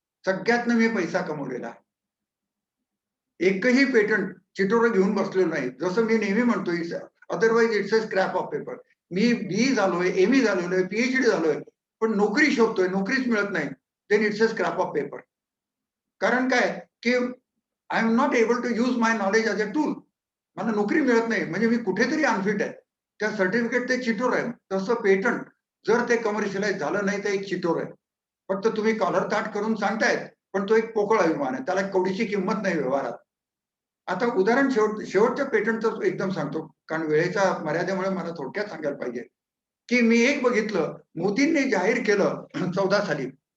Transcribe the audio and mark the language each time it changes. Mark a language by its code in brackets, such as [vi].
[mr] सगळ्यातनं मी पैसा कमवलेला आहे. एकही पेटंट चिटोरं घेऊन बसलेलो नाही. जसं मी नेहमी म्हणतो, [en] Otherwise it's a scrap of paper. [mr] मी बी झालोय, ME झालेलो आहे, PhD झालोय, पण नोकरी शोधतोय, नोकरीच मिळत नाही. [en] Then it's a scrap of paper. [mr] कारण काय, की [en] I am not able to use my knowledge as a tool. [mr] मला नोकरी मिळत नाही, म्हणजे मी कुठेतरी अनफिट आहे. त्या सर्टिफिकेट ते चिटोर आहे. तसं पेटंट जर ते कमर्शियलाइज झालं नाही, तर एक चिटोर आहे. फक्त तुम्ही कॉलर ताट करून सांगतायत, पण तो एक पोकळ अभिमान आहे. त्याला कवडीची किंमत नाही व्यवहारात. आता उदाहरण शेवटच्या पेटंटचं एकदम सांगतो, कारण वेळेच्या मर्यादेमुळे मला थोडक्यात सांगायला पाहिजे, की मी एक बघितलं, मोदींनी जाहीर केलं 14 साली.